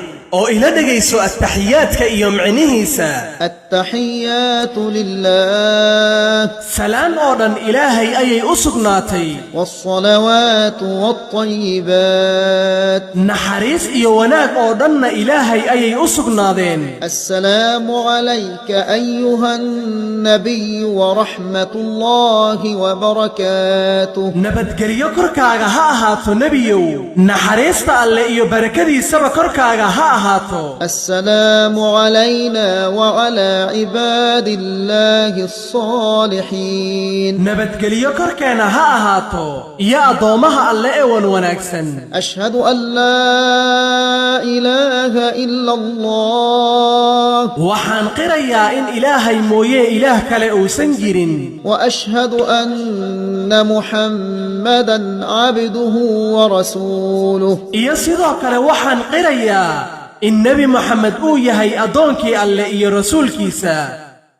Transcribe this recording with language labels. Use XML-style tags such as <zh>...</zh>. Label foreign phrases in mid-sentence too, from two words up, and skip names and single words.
<so>oo ila dhageyso at-tahiyaadka iyo macnihiisa.</so> <ar>التحيات لله</ar> <so>salaan oo dhan ilaahay ayay u sugnaatay.</so> <ar>والصلوات والطيبات</ar> <so>naxariis iyo wanaag oo dhanna ilaahay ayay u sugnaadeen.</so> <ar>السلام عليك أيها النبي ورحمة الله وبركاته</ar> <so>nabadgelyo korkaaga ha ahaato nebiyow, naxariista alle iyo barakadiisaba korkaaga ha ahaato.</so> <ar>السلام علينا وعلى عباد الله الصالحين</ar> <so>nabadgelyo korkeena ha ahaato iyo addoomaha alle ee wanaagsan.</so> <ar>أشهد أن لا إله إلا الله</ar> <so>waxaan qirayaa in ilaahay mooye ilaah kale uusan jirin.</so> <ar>وأشهد أن محمدا عبده ورسوله</ar> <so>iyo sidoo kale waxaan qirayaa in nebi moxamed uu yahay addoonkii alle iyo rasuulkiisa.</so>